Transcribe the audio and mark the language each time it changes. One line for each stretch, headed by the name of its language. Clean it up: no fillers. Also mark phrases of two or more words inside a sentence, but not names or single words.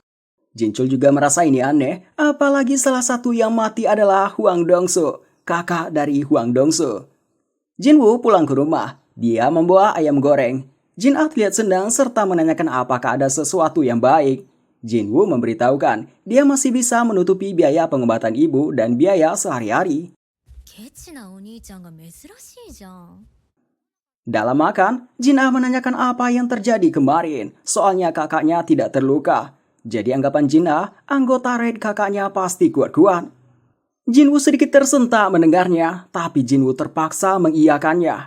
Indonesian: Jinchul juga merasa ini aneh, apalagi salah satu yang mati adalah Hwang Dongsu, kakak dari Hwang Dongsu. Jinwoo pulang ke rumah, dia membawa ayam goreng. Jin-ah terlihat senang serta menanyakan apakah ada sesuatu yang baik. Jinwoo memberitahukan dia masih bisa menutupi biaya pengobatan ibu dan biaya sehari-hari.
Japanese: ケチなお兄ちゃんが珍しいじゃん。
Indonesian: Dalam makan, Jinah menanyakan apa yang terjadi kemarin, soalnya kakaknya tidak terluka. Jadi anggapan Jinah, anggota raid kakaknya pasti kuat-kuat. Jinwoo sedikit tersentak mendengarnya, tapi Jinwoo terpaksa mengiyakannya.